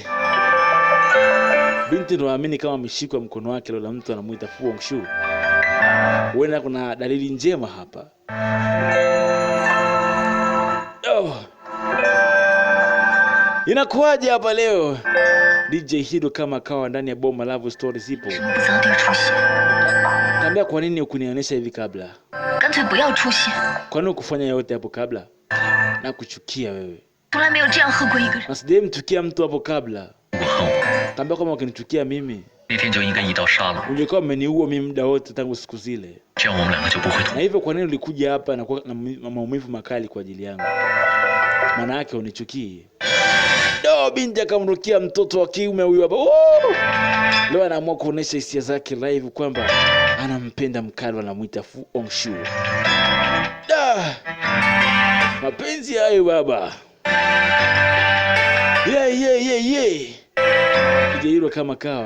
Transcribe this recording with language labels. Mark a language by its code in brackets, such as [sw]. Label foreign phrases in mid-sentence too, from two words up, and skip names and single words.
[sw] Binti ndo aamini kama ameshikwa mkono wake leo na mtu anamuita Fu Hongxue. Huenda kuna dalili njema hapa. Oh. Inakuwaje hapa leo? DJ Hido kama kawa ndani ya Boma Love Stories ipo. [zh] 为什么不早点出现？ [sw] Kaambia kwa nini ukunionyesha hivi kabla? [zh] 干脆不要出现。 [sw] Kwa nini ukufanya yote hapo kabla? Na kuchukia wewe. [zh] 从来没有这样恨过一个人。 [sw] Na sijai mchukia mtu hapo kabla. [zh] 我恨我， [sw] Kaambia kama ukinichukia mimi, [zh] 那天就应该一刀杀了我， [sw] ungekuwa umeniua mimi muda wote tangu siku zile. [zh] 这样我们两个就不会 [sw] Na [zh] 同。 [sw] hivyo kwa nini ulikuja hapa na kuwa na maumivu makali kwa ajili yangu? Maana yake unichukii. Do binti akamrukia mtoto wa kiume huyu hapa. Leo anaamua kuonesha hisia zake live kwamba anampenda mkali anamuita Fu Hongxue. Da! Mapenzi hayo baba. Nijeruhiwa kama kawa.